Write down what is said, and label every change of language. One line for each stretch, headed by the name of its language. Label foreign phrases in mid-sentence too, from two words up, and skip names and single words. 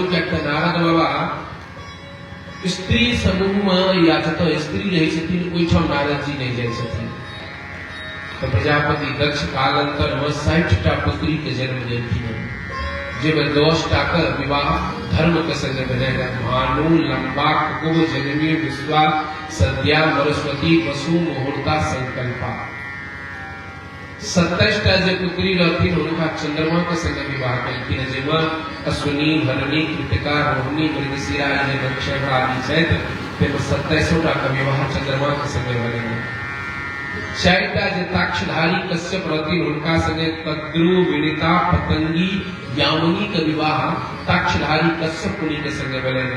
Maithili: कियाकि नारद बाबा स्त्री समूह में या जतऽ स्त्री रहै छथिन ओहिठाम नारद जी नहीं जाइ छथिन। तो प्रजापति दक्ष कालांतर में 60 टा पुत्री के जन्म देलखिन, जेमे 10 टा के विवाह धर्म के संग भेलै। भानु लंबा कुब जननी विश्वा सद्या सरस्वती वसु मुहूर्ता संकल्पा। 27 टा जे पुत्री रहथिन हुनका चंद्रमा के संग विवाह केलखिन, जेमे अश्विनी भरणी कृतिका रोहिणी मृगशिरा जे नक्षत्र आदि छथि तेमे 27 टा के विवाह चंद्रमा के संग भेलै। 4 टा जे ताक्षधारी कश्यप रहथिन हुनका संगे कद्रु विनिता पतंगी यामिनी के विवाह ताक्षधारी कश्यप मुनि के संगे भेलनि।